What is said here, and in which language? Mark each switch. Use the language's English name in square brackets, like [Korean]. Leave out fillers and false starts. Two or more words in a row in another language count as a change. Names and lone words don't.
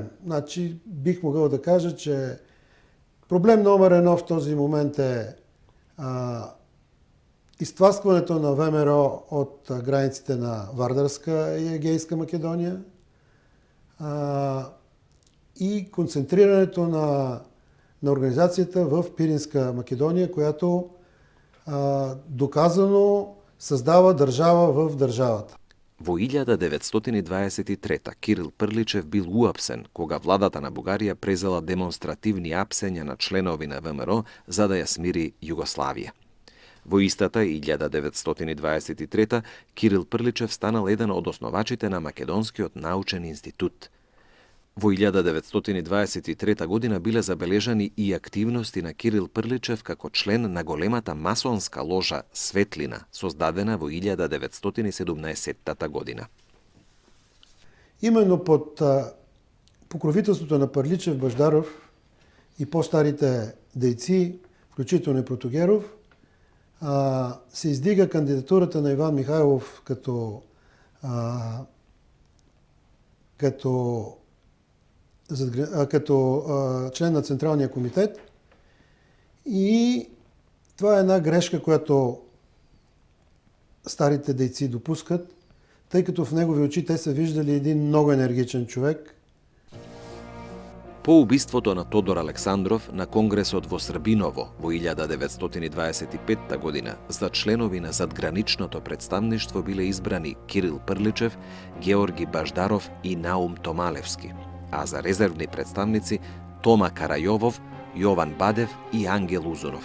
[Bulgarian] Значи, бих могъл да кажа, че проблем номер 1 в този момент е изтласкването на ВМРО от границите на Вардарска и Егейска Македония и концентрирането на организацията в Пиринска Македония, която доказано създава държава в държавата. [Macedonian] Во 1923 Кирил Прличев бил уапсен, кога владата на Бугарија презела демонстративни апсења на членови на ВМРО за да ја смири Југославија. Во истата 1923 Кирил Прличев станал еден од основачите на Македонскиот научен институт. Во 1923 година биле забележани и активности на Кирил Прличев како член на големата масонска ложа Светлина, создадена во 1917 година. [Bulgarian] Именно под покровителството на Пърличев, Баждаров и по-старите дейци, включително и Протогеров, се издига кандидатурата на Иван Михайлов като член на Централния комитет. И това е една грешка, която старите дейци допускат, тъй като в негови очи те са виждали един много енергичен човек. [Macedonian] По убиството на Тодор Александров на Конгресот во Србиново во 1925 година за членови на задграничното представништво биле избрани Кирил Прличев, Георги Баждаров и Наум Томалевски, а за резервни представници Тома Карајовов, Јован Бадев и Ангел Узунов.